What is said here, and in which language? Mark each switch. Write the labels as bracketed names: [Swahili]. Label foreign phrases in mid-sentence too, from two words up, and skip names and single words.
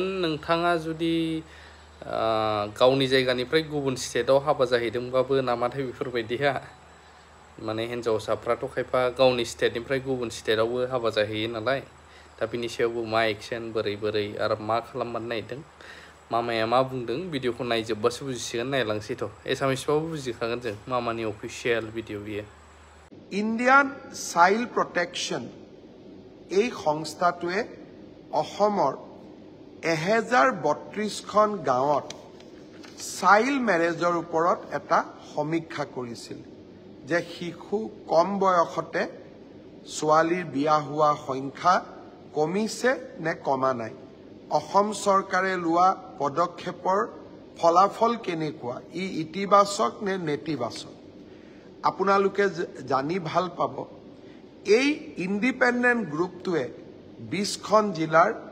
[Bodo] नोंथाङा जुदि गावनि जायगानिफ्राय गुबुन स्टेटआव हाबा जाहैदोंबाबो नामाथाय बेफोरबायदिया माने हिनजावसाफ्राथ' खायफा गावनि स्टेटनिफ्राय गुबुन स्टेटआवबो हाबा जाहैयो नालाय दा बिनि सायावबो मा एक्सन बोरै आरो मा खालामनो नागिरदों मामाया मा बुंदों भिडिअखौ नायजोबबासो बुजिसिगोन नायलांसैथ' एसामिसबाबो बुजिखागोन जों मामानि [English] official video [Bodo] बियो [Assamese] ইণ্ডিয়ান চাইল্ড প্ৰটেকশ্যন এই সংস্থাটোৱে অসমৰ 1032খন গাঁৱত [English] child marriage [Assamese] ওপৰত এটা সমীক্ষা কৰিছিল যে শিশু কম বয়সতে ছোৱালীৰ বিয়া হোৱা সংখ্যা কমিছে নে কমা নাই অসম চৰকাৰে লোৱা পদক্ষেপৰ ফলাফল কেনেকুৱা ই ইতিবাচক নে নেতিবাচক আপোনালোকে জানি ভাল পাব এই [English] independent group [Assamese] 20খন জিলাৰ